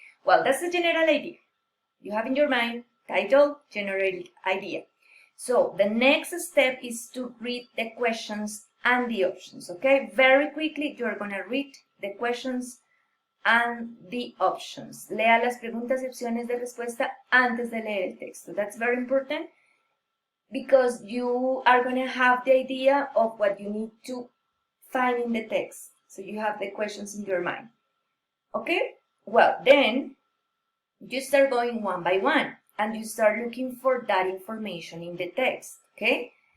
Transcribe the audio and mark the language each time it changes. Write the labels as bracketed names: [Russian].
[English] Well, that's the general idea. You have in your mind title, general idea. So the next step is to read the questions and the options. Okay, very quickly you are going to read the questions and the options. [Spanish] Lea las preguntas y opciones de respuesta antes de leer el texto. [English] That's very important because you are going to have the idea of what you need to find in the text. So you have the questions in your mind. Okay? Well, then you start going one by one and you start looking for that information in the text. Okay?